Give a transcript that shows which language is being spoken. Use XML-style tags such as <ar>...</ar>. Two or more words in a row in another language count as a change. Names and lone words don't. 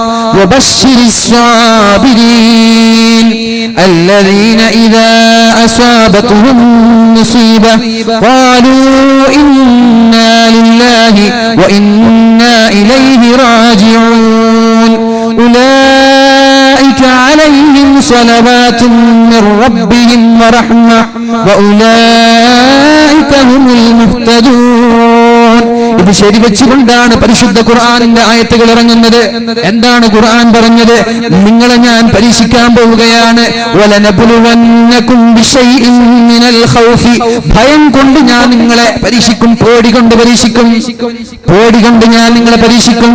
<ar>وبشر الصابرين الذين إذا أصابتهم مصيبة قالوا إنا لله وإنا إليه راجعون أولئك عليهم صلوات من ربهم ورحمة وأولئك هم المهتدون.</ar> <ml>ഇത് ശരിവെച്ചുകൊണ്ടാണ് പരിശുദ്ധ ഖുർആനിന്റെ ആയത്തുകൾ ഇറങ്ങുന്നത്. എന്താണ് ഖുർആൻ പറഞ്ഞത്? നിങ്ങളെ ഞാൻ പരീക്ഷിക്കാൻ പോവുകയാണ്.</ml> <ar>ولنبلونكم بشيء من الخوف,</ar> <ml>ഭയം കൊണ്ട് ഞാൻ നിങ്ങളെ പരീക്ഷിക്കും, പേടി കൊണ്ട് പരീക്ഷിക്കും, പേടി കൊണ്ട് ഞാൻ നിങ്ങളെ പരീക്ഷിക്കും.</ml>